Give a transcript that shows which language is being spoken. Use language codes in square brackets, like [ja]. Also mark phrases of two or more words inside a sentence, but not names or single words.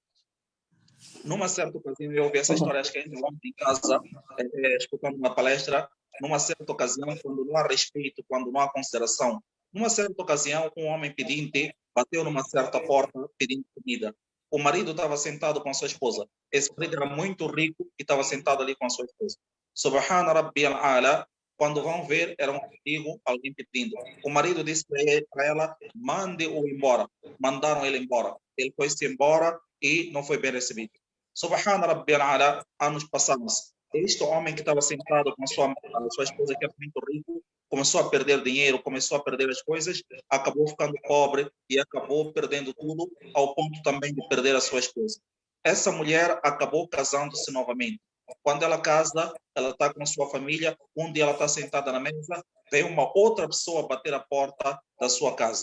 [pt] Numa certa ocasião, eu ouvi essa história, acho que ainda ontem em casa, escutando uma palestra. Numa certa ocasião, quando não há respeito, quando não há consideração, numa certa ocasião, um homem pedinte bateu numa certa porta pedindo comida. O marido estava sentado com a sua esposa. Esse marido era muito rico e estava sentado ali com a sua esposa. [ar] سبحان ربي الأعلى, [pt] quando vão ver, era um amigo, alguém pedindo. O marido disse para ela, mande-o embora. Mandaram ele embora. Ele foi-se embora e não foi bem recebido. [ar] سبحان ربي الأعلى, [pt] anos passados. Este homem que estava sentado com a sua esposa, que era muito rico, começou a perder dinheiro, começou a perder as coisas, acabou ficando pobre e acabou perdendo tudo, ao ponto também de perder a sua esposa. Essa mulher acabou casando-se novamente. Quando ela casa, ela está com a sua família, um dia ela está sentada na mesa, vem uma outra pessoa bater a porta da sua casa.